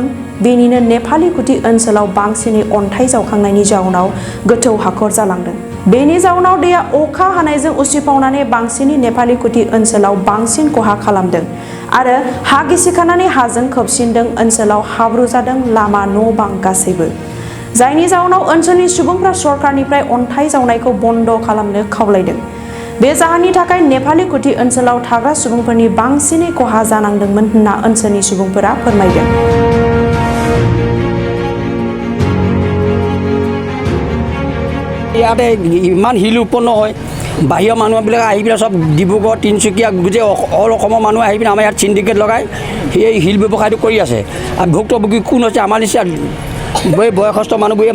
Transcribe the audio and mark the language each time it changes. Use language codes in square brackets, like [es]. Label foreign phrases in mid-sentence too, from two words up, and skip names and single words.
[brx] बेनिनो नेपाली खुटि ओनसोलाव बांसिनै अन्थाइ जावखांनायनि जाउनाव गोथौ हाखर जालांदों बेनि जाउनाव दैया अखा हानायजों उसिफावनानै बांसिनै नेपाली खुटि ओनसोलाव बांसिन खहा खालामदों आरो हा गिसिखानानै हाजों खोबसिनदों ओनसोलाव हाब्रु जादों लामा न' बां गासैबो जायनि जाउनाव ओनसोलनि सुबुंफ्रा सरकारनिफ्राय अन्थाइ जावनायखौ बन्द खालामनो खावलायदों बे जाहोननि थाखाय नेपाली खुटि ओनसोलाव थाग्रा सुबुंफोरनि बांसिनै खहा जानांदोंमोन होनना ओनसोलनि सुबुंफोरा फोरमायदों [as] ইয়াতে ইমান হিল উৎপন্ন হয় বাহিৰৰ মানুহবিলাক আহি পিনে সব ডিব্ৰুগড় তিনিচুকীয়া গোটেই অল অসমৰ মানুহ আহি পিনে আমাৰ ইয়াত চিণ্ডিকেট লগাই সেই হিল ব্যৱসায়টো কৰি আছে আৰু ভুক্তভোগী কোন হৈছে আমাৰ নিচিনা বয়সস্থ মানুহবোৰে